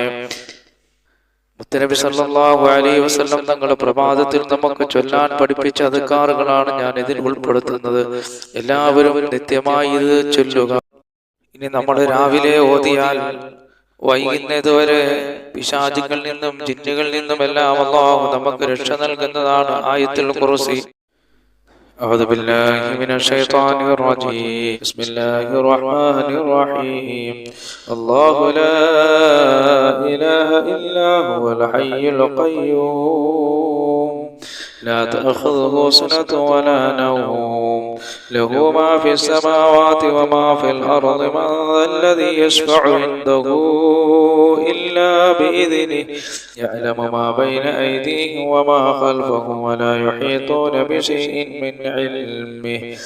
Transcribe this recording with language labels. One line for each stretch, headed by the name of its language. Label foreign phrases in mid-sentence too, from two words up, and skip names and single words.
Malayalam: മുത്തനബി
Arabic: صلى الله عليه وسلم
Malayalam: തങ്ങളുടെ പ്രഭാതത്തിൽ നമുക്ക് ചൊല്ലാൻ പഠിപ്പിച്ച അദ്കാറുകളാണ് ഞാൻ ഇതിൽ ഉൾപ്പെടുത്തുന്നത്. എല്ലാവരും നിത്യമായി ഇത് ചൊല്ലുക. ഇനി നമ്മൾ രാവിലെ ഓതിയാൽ വൈകുന്നതുവരെ പിശാചുകളിൽ നിന്നും ജിന്നുകളിൽ നിന്നും എല്ലാം അല്ലാഹു നമുക്ക് രക്ഷ നൽകുന്നതാണ്. ആയത്തുൽ കുർസി.
Arabic: أعوذ بالله من الشيطان الرجيم بسم الله الرحمن الرحيم الله لا إله إلا هو الحي القيوم لا تأخذه سنة ولا نوم له ما في السماوات وما في الأرض من ذا الذي يشفع عنده إلا بإذنه يعلم ما بين أيديهم وما خلفهم ولا يحيطون بشيء من علمه